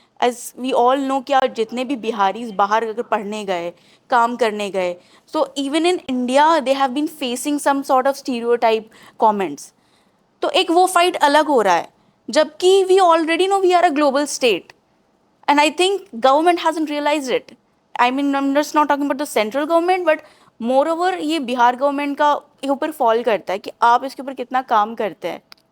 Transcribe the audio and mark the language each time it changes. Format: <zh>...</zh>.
<en>as we all know</en> <hi>क्या जितने भी बिहारीज बाहर अगर पढ़ने गए, काम करने गए,</hi> <en>So even in India they have been facing some sort of stereotype comments.</en> <hi>तो एक वो फाइट अलग हो रहा है, जबकि</hi> <en>We already know we are a global state. And I think government hasn't realized it. I mean, I'm just not talking about the central government, but moreover</en> <hi>ये Bihar government का ऊपर फॉल करता है कि आप इसके ऊपर कितना काम करते हैं.</hi>